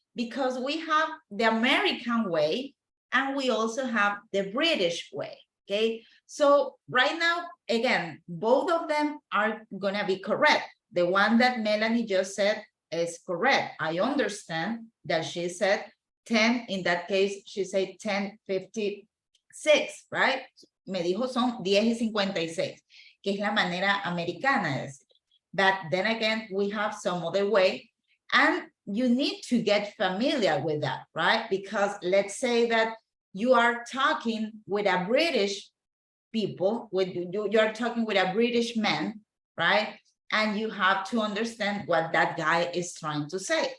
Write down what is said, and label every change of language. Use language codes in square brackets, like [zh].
[en] Because we have the American way and we also have the British way, okay? So right now, again, both of them are gonna be correct. The one that Melanie just said is correct. I understand that she said 10, in that case, she said 10:56, right? [es] Me dijo son 10:56, que es la manera americana de decir. [en] But then again, we have some other way, and you need to get familiar with that, right? Because let's say that you are talking with a British people, you are talking with a British man, right? And you have to understand what that guy is trying to say.